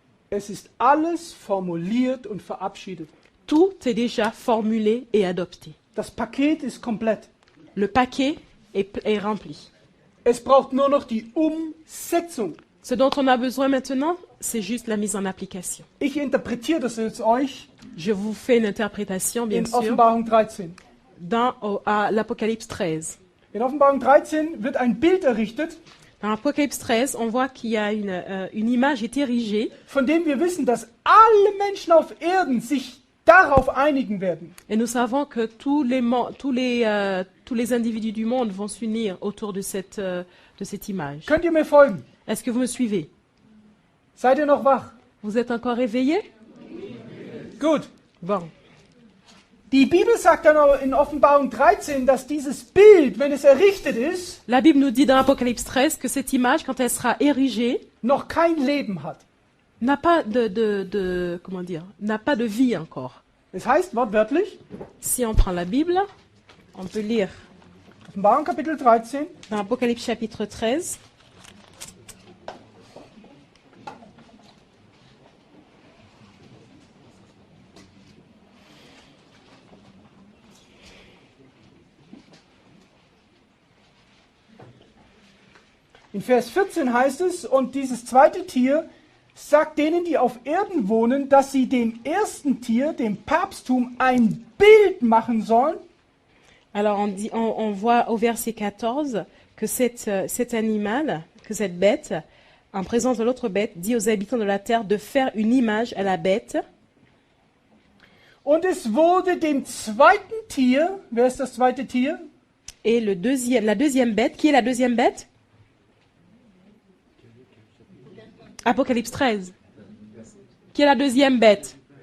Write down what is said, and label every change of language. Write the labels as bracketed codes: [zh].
[de] Es ist alles formuliert und verabschiedet. [fr] Tout est déjà formulé et adopté. [de] Das Paket ist komplett. [fr] Le paquet est rempli. [de] Es braucht nur noch die Umsetzung. [fr] Ce dont on a besoin maintenant, c'est juste la mise en application. [de] Ich interpretiere das jetzt euch [fr] Je vous fais une interprétation, bien [de] in [fr] sûr, [de] Offenbarung 13. [fr] à l'Apocalypse 13. [de] In Offenbarung 13 wird ein Bild errichtet, [fr] Dans l'Apocalypse 13, on voit qu'il y a une image est érigée [de] von dem wir wissen, dass alle Menschen auf Erden sich darauf einigen werden. [fr] et nous savons que tous les individus du monde vont s'unir autour de cette image. [de] Könnt ihr mir folgen? [fr] Est-ce que vous me suivez? [de] Seid ihr noch wach? [fr] Vous êtes encore réveillés? [de] Gut. [fr] Bon. [de] Die Bibel sagt dann auch in Offenbarung 13, dass dieses Bild, wenn es errichtet ist, [fr] La Bible nous dit dans l'Apocalypse 13 que cette image, quand elle sera érigée, [de] noch kein Leben hat. [fr] n'a pas n'a pas de vie encore. [de] Es heißt wortwörtlich, [fr] Si on prend la Bible, on peut lire [de] Offenbarung Kapitel 13, [fr] dans l'Apocalypse chapitre 13, [de] in Vers 14 heißt es, und dieses zweite Tier sagt denen, die auf Erden wohnen, dass sie dem ersten Tier, dem Papsttum, ein Bild machen sollen. [fr] Alors on voit au verset 14 que cet animal, que cette bête, en présence de l'autre bête, dit aux habitants de la terre de faire une image à la bête. [de] Und es wurde dem zweiten Tier, wer ist das zweite Tier? [fr] Et la deuxième bête, qui est la deuxième bête? Apocalypse 13. Qui est la deuxième bête?